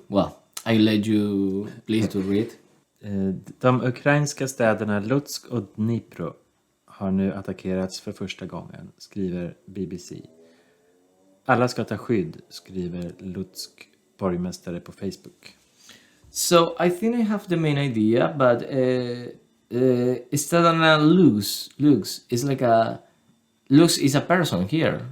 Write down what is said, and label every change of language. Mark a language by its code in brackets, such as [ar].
[en] Well, I let you please to read. [sv] De ukrainska städerna Lutsk och Dnipro har nu attackerats för första gången, skriver BBC. Alla ska ta skydd, skriver Lutsk borgmästare på Facebook. [en] So I think I have the main idea, but [sv] städerna Lux [en] is like Lux is a person here.